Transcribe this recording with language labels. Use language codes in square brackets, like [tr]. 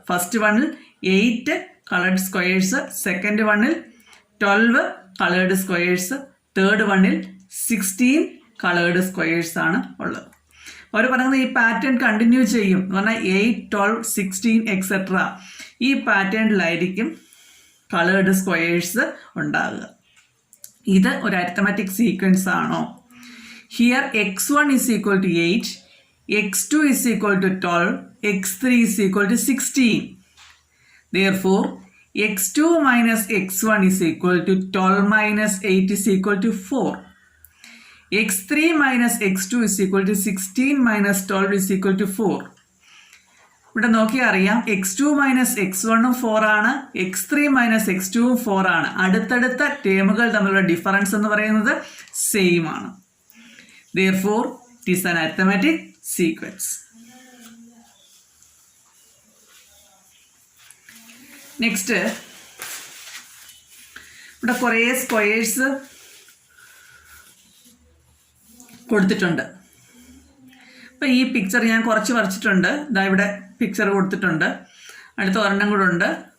[ml] First വണ്ണിൽ 8 coloured squares, second വണ്ണിൽ 12 coloured squares, third വണ്ണിൽ 16 കളേർഡ് സ്ക്വയേഴ്സാണ് ഉള്ളത്. അവർ പറയുന്നത് ഈ പാറ്റേൺ കണ്ടിന്യൂ ചെയ്യും എന്ന് പറഞ്ഞാൽ 8 12 16 എക്സെട്ര ഈ പാറ്റേണിലായിരിക്കും കളേർഡ് സ്ക്വയേഴ്സ് ഉണ്ടാകുക. ഇത് ഒരു അരിത്തമാറ്റിക് സീക്വൻസ് ആണോ? [en] Here x1 is equal to 8, x2 is equal to 12, x3 is equal to 16. Therefore x2 minus x1 is equal to 12 minus 8 is equal to 4. x3 minus x2 is equal to 16 minus 12 is equal to 4. [ml] ഇവിടെ നോക്കിയാൽ അറിയാം x2 minus x1 4 ആണ്, x3 minus x2 4 ആണ്. അടുത്തടുത്ത ടേമുകൾ തമ്മിലുള്ള difference എന്ന് പറയുന്നത് same ആണ്. [en] Therefore it is an arithmetic sequence. [ml] Next, ഇവിടെ കുറേ സ്ക്വയേഴ്സ് കൊടുത്തിട്ടുണ്ട്. അപ്പോൾ ഈ പിക്ചർ ഞാൻ കുറച്ച് വരച്ചിട്ടുണ്ട്. ഇതാ ഇവിടെ പിക്ചർ കൊടുത്തിട്ടുണ്ട്. അടുത്ത ഒരെണ്ണം കൂടെ ഉണ്ട്.